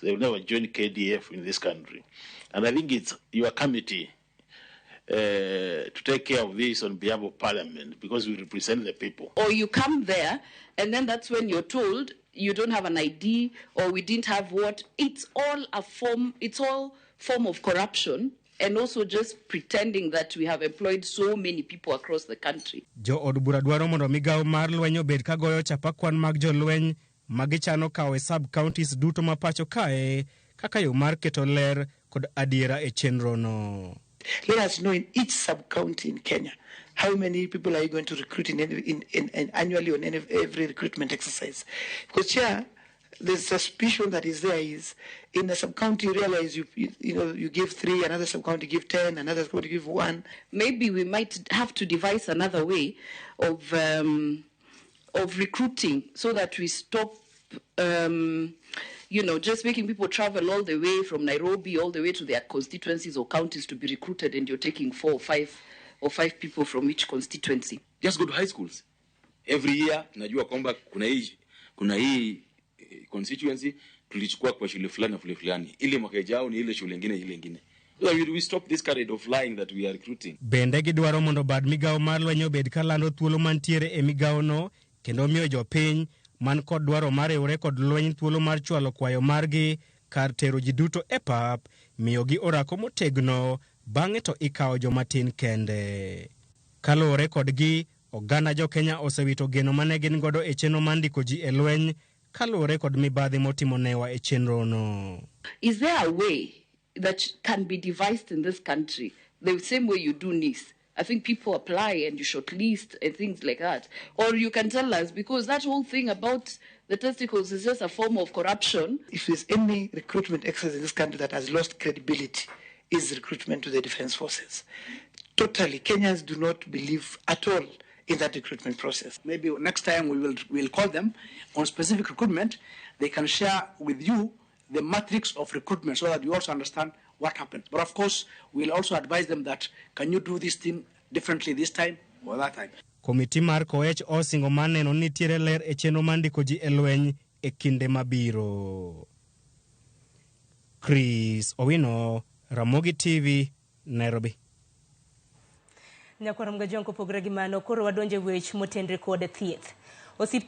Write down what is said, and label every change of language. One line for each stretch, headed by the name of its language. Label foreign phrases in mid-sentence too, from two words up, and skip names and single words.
English: They will never join KDF in this country. And I think it's your committee to take care of this on behalf of Parliament, because we represent the people. Or you come there, and then that's when you're told you don't have an ID, or we didn't have what. It's all form of corruption, and also just pretending that we have employed so many people across the country.
Luo (Kenya and Tanzania): Jo od bura dwaro mondo migawo mar lweny obed kagoyo chapa kwan mag jolweny magichano kawo e
English: sub counties
Luo (Kenya and Tanzania): duto mapacho kae kaka yo mar keto ler kod adiera e chenro no.
English: Let us know in each sub-county in Kenya, how many people are you going to recruit in annually on every recruitment exercise? Because here, the suspicion that is there is, in a sub-county you realize you give 3, another sub-county give 10, another sub-county give 1. Maybe we might have to devise another way of recruiting so that we stop just making people travel all the way from Nairobi all the way to their constituencies or counties to be recruited, and you're taking 4 or 5 people from each constituency. Just go to high schools. Every year,
Swahili: najua kwamba kuna hii constituency tulichukua kwa shule fulani. Ile mwaka ujao ni ile shule nyingine.
English: So we stop this kind of lying that we are recruiting.
Luo (Kenya and Tanzania): Bende gidwaro mondo bad migawo mar lweny obed kalando thuolo mantiere e migawo no kendo miyo jopiny man kod dwaro mar riwore kod lweny thuolo mar chwalo kwayo margi kar tero ji duto e pap, miyo gi orako motegno bang'e to ikawo jomatin kende. Kaluwore kodgi, oganda jo Kenya osewito geno mane gin godo e chenro mar ndiko ji e lweny kaluwore kod mibadhi motimo newa e chenro no.
English: Is there a way that can be devised in this country the same way you do NIS? I think people apply and you shortlist and things like that. Or you can tell us, because that whole thing about the testicles is just a form of corruption. If there's any recruitment exercise in this country that has lost credibility, is recruitment to the defense forces. Totally, Kenyans do not believe at all in that recruitment process. Maybe next time we'll call them on specific recruitment. They can share with you the matrix of recruitment so that you also understand what happened. But of course, we'll also advise them that, can you do this thing differently this time or that time?
Luo (Kenya and Tanzania): Komiti mar Koech osingo maneno nitiere ler e chenro mandiko ji e lweny e kinde mabiro. Chris Owino, Ramogi TV, Nairobi. Nyakwara mga jonko pogre gi mano koro wadonje wech motendre kod thieth.